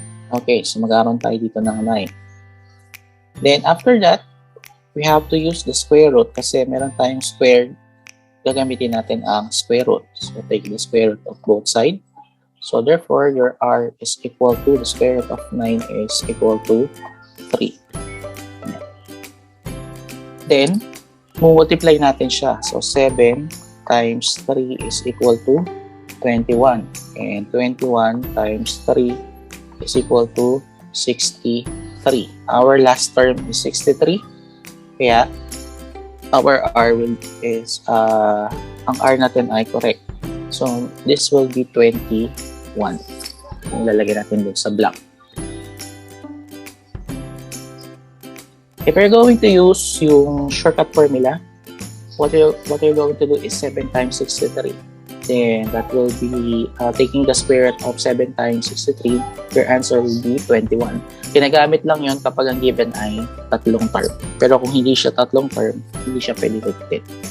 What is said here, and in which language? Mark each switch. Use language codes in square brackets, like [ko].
[tl] Okay, so magkaroon tayo dito ng 9. [en] Then, after that, we have to use the square root [tl] kasi meron tayong [en] squared. [tl] Gagamitin natin ang square root. [en] So, take the square root of both sides. So, therefore, your R is equal to, the square root of 9 is equal to 3. Then, multiply [tl] natin siya. [en] So, 7 times 3 is equal to 21. And 21 times 3 is equal to 63. Our last term is 63. Kaya, our R is, [tl] ang R natin ay correct. [en] So, this will be 21. [tl] Yung lalagay natin dun sa block. [en] If you're going to use yung shortcut formula, what you're going to do is 7 times 63. Then, that will be taking the square root of 7 times 63. Your answer will be 21. [tl] Ginagamit lang yon kapag ang given ay tatlong term. Pero kung hindi siya tatlong term, hindi siya pwede gamitin.